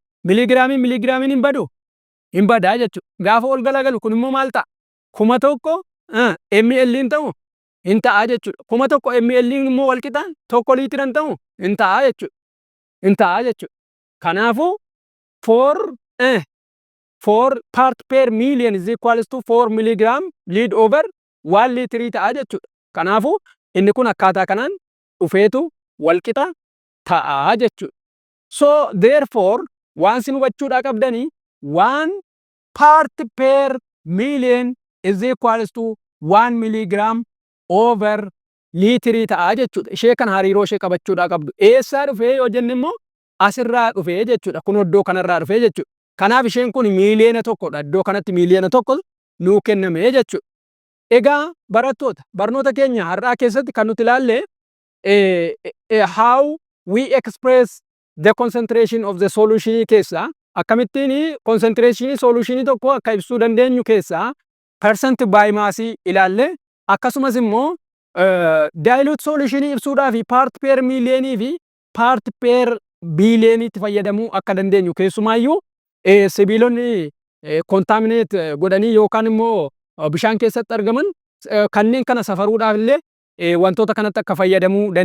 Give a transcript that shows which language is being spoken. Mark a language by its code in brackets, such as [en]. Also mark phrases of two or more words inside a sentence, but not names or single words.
[om] Miligiraamiin hin baduu? Hin badaa jechuudha. Gaafa ol galagalu kun immoo maal ta'a? 1,000 ml hin ta'u? Hin ta'a jechuudha. 1,000 ml immoo wal qixaan 1 liitira hin ta'u? Hin ta'a jechuudha. Hin ta'a jechuudha. Kanaafuu 4 [en] part per million is equals to 4 milligram lead over [om] 1 liitrii ta'a jechuudha. Kanaafuu inni kun akkaataa kanaan dhufeetu wal qixa ta'a jechuudha. [en] So therefore [om] waan isin hubachuudhaa qabdanii [en] 1 part per million is equals to 1 milligram over [om] liitrii ta'a jechuudha. Ishee kan hariiroo ishee qabachuudhaa qabdu. Eessaa dhufee yoo jenne immoo asirraa dhufee jechuudha. Kun iddoo kanarraa dhufee jechuudha. Kanaaf isheen kun miiliyoona tokkodha. Iddoo kanatti miiliyoona tokko nuu kenname jechuudha. Egaa barattoota barnoota keenya har'aa keessatti kan nuti ilaalle [en] how we express the concentration of the solution [om] keessaa akkamittiin [en] concentration solution [om] tokko akka ibsuu dandeenyu keessaa [en] percent by mass [om] ilaalle akkasumas immoo [en] dilute solution [om] ibsuudhaaf [en] part per [om] millionii fi [en] part per [om] billioniitti fayyadamuu akka dandeenyu keessumaayyuu sibiilonni contaminate godhanii yookaan immoo bishaan keessatti argaman kanneen kana safaruudhaaf illee wantoota kanatti akka fayyadamuu dandeenyudha.